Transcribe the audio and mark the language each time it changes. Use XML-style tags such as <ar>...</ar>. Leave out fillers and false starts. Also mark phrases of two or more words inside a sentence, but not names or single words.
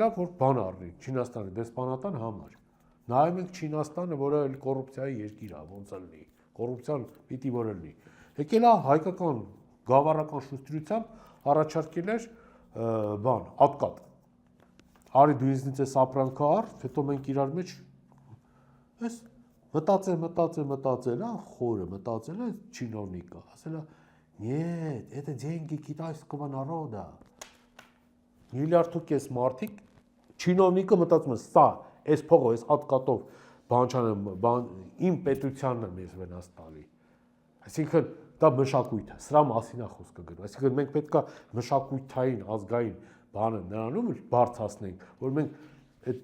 <hy>է որ բան առնի Չինաստանի դեսպանատան համար։ Նայում ենք Չինաստանը, որը կոռուպցիայի երկիր է, ոնց է լինի։ Կոռուպցիան պիտի որ լինի։ Եկել է հայկական գավառական շուստրությամբ առաջարկել էր բան, ատկատ։ Արի դու ինձնից այս ապրանքը առ, հետո մենք իրար մեջ այս Մտածել, խորը մտածել է чиновника, ասել է,</hy> <ru>«Нет, это деньги китайского народа».</ru> <hy>Միլիարդ ու կես մարդիկ чиновника մտածում է, սա, այս փողը, այս հատկատով իմ պետությանն է մեզ վնաս տալի։ Այսինքն դա մշակույթ է, սրա մասին է խոսքը գնում։ Այսինքն մենք պետք է մշակութային, ազգային բանը նրանում բարձրացնենք, որ մենք այդ</hy>